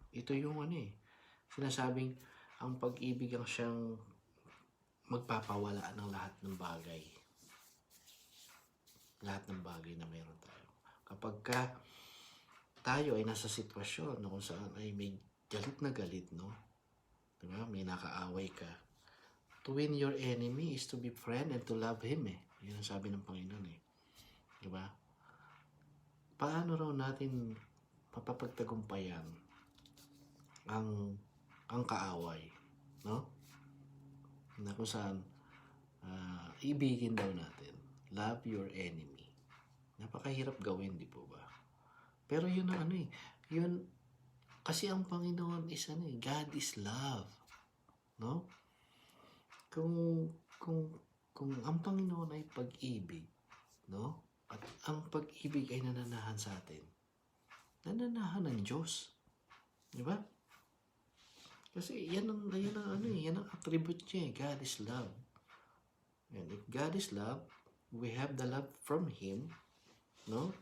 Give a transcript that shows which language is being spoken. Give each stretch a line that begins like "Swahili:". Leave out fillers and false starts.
Filipino: Ito yung sinasabing ang pag-ibig ang siyang magpapawala ng lahat ng bagay. Lahat ng bagay na meron tayo. Kapag ka tayo ay nasa sitwasyon na kung saan ay may galit na galit, no? Diba? May nakaaway ka.
English: To win your enemy is to be friend and to love him eh.
Filipino: Yan ang sabi ng Panginoon eh. Diba? Paano raw natin mapapagtagumpayan ang kaaway, no? Na kung saan ibigin daw natin.
English: Love your enemy.
Filipino: Napakahirap gawin, di po ba? Pero yun ang yun, kasi ang Panginoon
English: is God is love.
Filipino: No? Kung ang Panginoon ay pag-ibig, no? At ang pag-ibig ay nananahan sa atin. Nananahan ng Diyos. Di ba? Kasi yan ang attribute niya.
English: God is love. And if God is love, we have the love from Him, no?